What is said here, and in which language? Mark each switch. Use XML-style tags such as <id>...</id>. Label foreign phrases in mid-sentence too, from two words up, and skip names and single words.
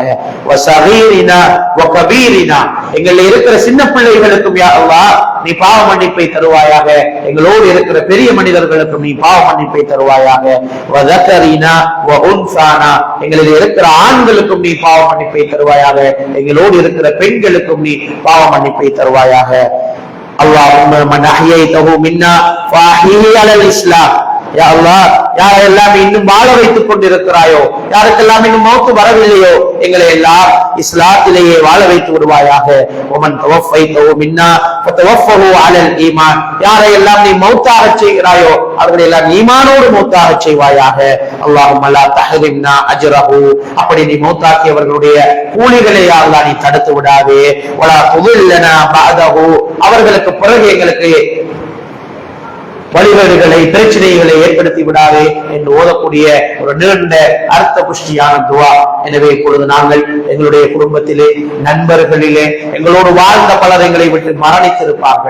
<ar>وصغيرنا وكبيرنا,</ar> <ta>எங்களில் இருக்கிற சின்ன பிள்ளைகளுக்கும்</ta> <ar>يا الله</ar> <ta>நீ பாவ மன்னிப்பை தருவாயாக, எங்களோடு இருக்கிற பெரிய மனிதர்களுக்கும் நீ பாவ மன்னிப்பை தருவாயாக.</ta> <ar>وذكرنا وأنثانا,</ar> <ta>எங்களில் இருக்கிற ஆண்களுக்கும் நீ பாவ மன்னிப்பை தருவாயாக, எங்களோடு இருக்கிற பெண்களுக்கும் நீ பாவ மன்னிப்பை தருவாயாக.</ta> <ar>اللهم من احييته منا فاحيه على الاسلام. يا الله,</ar> <ta>யாரெல்லாம் இன்னும் வாழ வைத்துக் கொண்டிருக்கிறாயோ, யாருக்கெல்லாம் இன்னும் மௌத்து வரவில்லையோ, எங்களை எல்லாம் இஸ்லாத்திலேயே வாழ வைத்து விடுவாயாக.</ta> <ar>ومن توفيته منا فتوفه على الايمان.</ar> <ta>யாரையெல்லாம் நீ மௌத்தாக செய்கிறாயோ அவர்களை எல்லாம் ஈமானோடு மௌத்தாக செய்வாயாக.</ta> <ar>اللهم لا تحرمنا اجره.</ar> <ta>அப்படி நீ மௌத்தாக்கியவர்களுடைய கூலிகளை</ta> <ar>يا الله</ar> <ta>நீ தடுத்து விடாதே.</ta> <ar>ولا تضلنا بعده.</ar> <ta>அவர்களுக்கு பிறகு எங்களுக்கு வழிவகைகளை பிரச்சனைகளை ஏற்படுத்தி விடாதே என்று ஓதக்கூடிய ஒரு நீண்ட அர்த்த புஷ்டியான துவா. எனவே இப்பொழுது நாங்கள் எங்களுடைய குடும்பத்திலே, நண்பர்களிலே எங்களோடு வாழ்ந்த பலர் எங்களை விட்டு மரணித்திருப்பார்கள்.</ta>